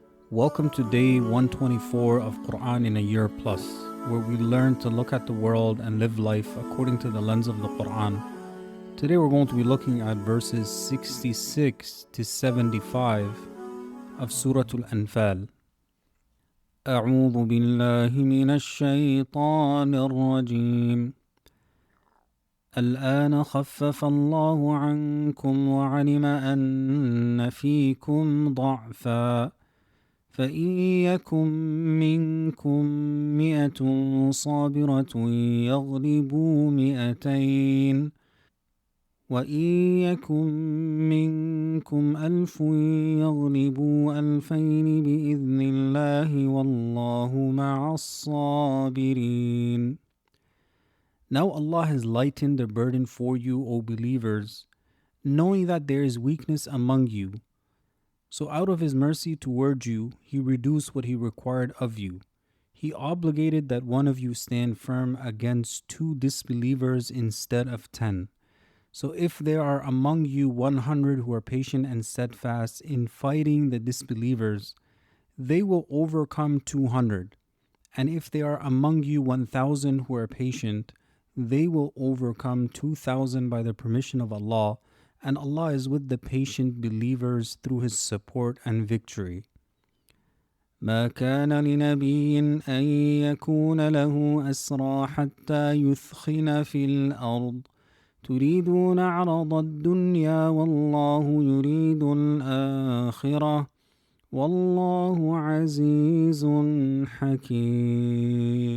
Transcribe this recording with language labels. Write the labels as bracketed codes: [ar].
[en] Welcome to day 124 of Quran in a Year Plus, where we learn to look at the world and live life according to the lens of the Quran. Today we're going to be looking at verses 66 to 75 of Surah Al-Anfal. [ar] أعوذ بالله من الشيطان الرجيم. الآن خفف الله عنكم وعلم أن فيكم ضعفا فإن يكن منكم 100 صابرة يغلبوا 200 وإن يكن منكم 1000 يغلبوا 2000 بإذن الله والله مع الصابرين. [en] Now Allah has lightened the burden for you, O believers, knowing that there is weakness among you. So out of His mercy toward you, He reduced what He required of you. He obligated that one of you stand firm against 2 disbelievers instead of 10. So if there are among you 100 who are patient and steadfast in fighting the disbelievers, they will overcome 200. And if there are among you 1,000 who are patient, they will overcome 2,000 by the permission of Allah, and Allah is with the patient believers through His support and victory. [ar] ما كان لنبي أن يكون له أسرى حتى يثخن في الأرض تريدون عرض الدنيا والله يريد الآخرة والله عزيز حكيم.